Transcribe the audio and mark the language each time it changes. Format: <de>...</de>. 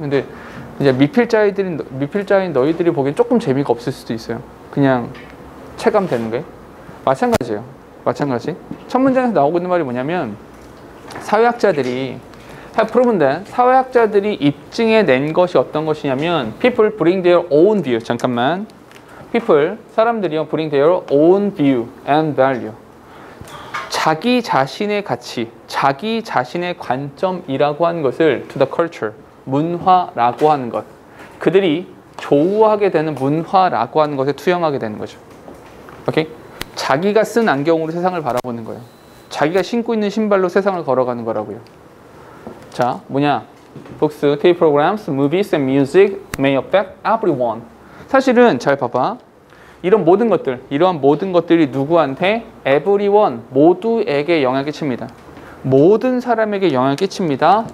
<ko>근데 이제 미필자인 너희들이 보기엔 조금 재미가 없을 수도 있어요. 그냥 체감되는 게 마찬가지예요. 마찬가지. 첫 문장에서 나오고 있는 말이 뭐냐면 사회학자들이</ko> <en>have proven that</en> <ko>사회학자들이 입증해낸 것이 어떤 것이냐면</ko> <en>people bring their own view.</en> <ko>잠깐만. 사람들이요</ko> <en>bring their own view and value.</en> <ko>자기 자신의 가치, 자기 자신의 관점이라고 하는 것을</ko> <en>to the culture,</en> <ko>문화라고 하는 것. 그들이 조우하게 되는 문화라고 하는 것에 투영하게 되는 거죠. 오케이? 자기가 쓴 안경으로 세상을 바라보는 거예요. 자기가 신고 있는 신발로 세상을 걸어가는 거라고요. 자, 뭐냐?</ko> <en>Books, TV programs, movies and music may affect everyone.</en> <ko>사실은 잘 봐봐. 이러한 모든 것들이 누구한테? everyone, 모두에게 영향을 끼칩니다. 모든 사람에게 영향을 끼칩니다.</ko>